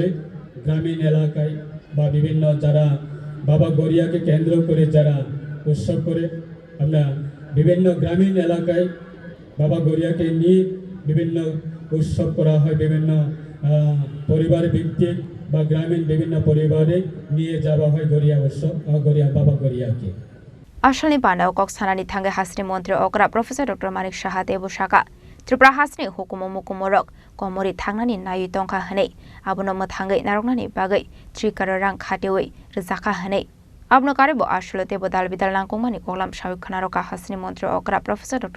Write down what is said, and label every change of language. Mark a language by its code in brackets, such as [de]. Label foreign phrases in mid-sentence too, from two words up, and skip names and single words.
[bn] গ্রামীণ এলাকায় বা বিভিন্ন যারা বাবা গড়িয়াকে কেন্দ্র করে যারা উৎসব করে, আমরা বিভিন্ন গ্রামীণ এলাকায় বাবা গড়িয়াকে নিয়ে বিভিন্ন উৎসব করা হয়। বিভিন্ন পরিবার ভিত্তিক বা গ্রামীণ বিভিন্ন পরিবারে নিয়ে যাওয়া হয় গড়িয়া উৎসব বাবা গড়িয়াকে। [trp] Asalni Pandao Kok Sanani Thange Hasni Montri Okra Professor Dr. Manik Shaha Debu Shaka Tripura Hasni Hukumo Mukumorok Komori Thangnani Nayu Tongka Hane Abuno Mathangai Naronani Bagai Trikarang Khatewi Rizaka Hane Abno Karibo Ashlo Debu Dalbidal Langkumani Kolam Shawik Kanaroka Hasni Montri Okra Professor Dr.